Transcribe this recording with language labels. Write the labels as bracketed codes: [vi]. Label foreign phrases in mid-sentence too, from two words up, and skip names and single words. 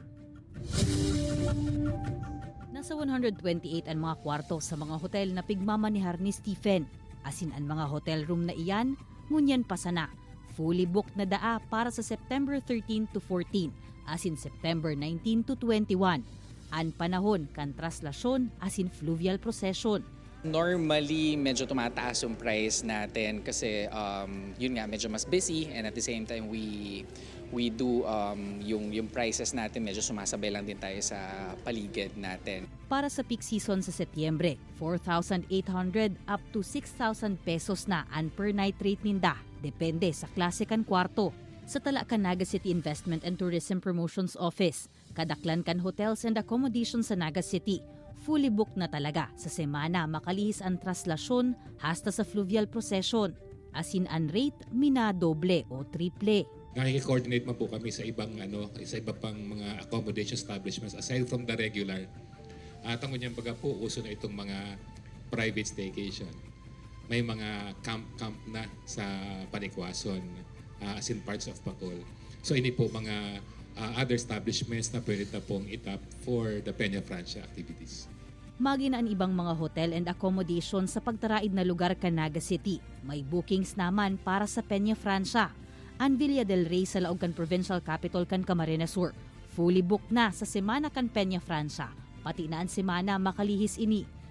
[bik] Nasa 128 ang mga kwarto sa mga hotel na pigmamanihar ni Stephen. Asin ang mga hotel room na iyan, ngunyan pa sana. [en] Fully booked [bik] na daa para sa September 13 to 14, asin September 19 to 21. Ang panahon kan traslasyon asin fluvial procession. [tl] Normally, medyo tumataas yung price natin kasi yun nga, medyo mas busy [en] and at the same time we do [tl] yung prices natin medyo sumasabay lang din tayo sa paligid natin. [bik] Para sa peak season sa Setyembre, 4,800 up to 6,000 pesos na ang [en] per night rate [bik] ninda. Depende sa klase kan kwarto. Sa tala kan Naga City Investment and Tourism Promotions Office, kadaklan kan [en] hotels and accommodations [bik] sa Naga City, [en] fully booked [bik] na talaga sa semana makalihis ang traslasyon hasta sa fluvial procession. Asin ang rate minadoble o triple. Nakiki-coordinate man po kami sa ibang sa iba pang mga accommodation establishments [en] aside from the regular. [bik] Tango niyan baga po uso na itong mga private staycation. May mga camp na sa Panikwason [en] as in parts of Bacol. [bik] So ini po mga [en] other establishments [bik] na pwede na pong itap [en] for the Peña Francia activities. [bik] Magina ang ibang mga [en] hotel and accommodation [bik] sa pagtaraid na lugar kan Naga City. May bookings naman para sa Peña Francia. Ang Villa del Rey sa laog kan provincial capital kan Camarines Sur. [en] Fully booked [bik] na sa semana kan Peña Francia. Pati na ang semana makalihis ini.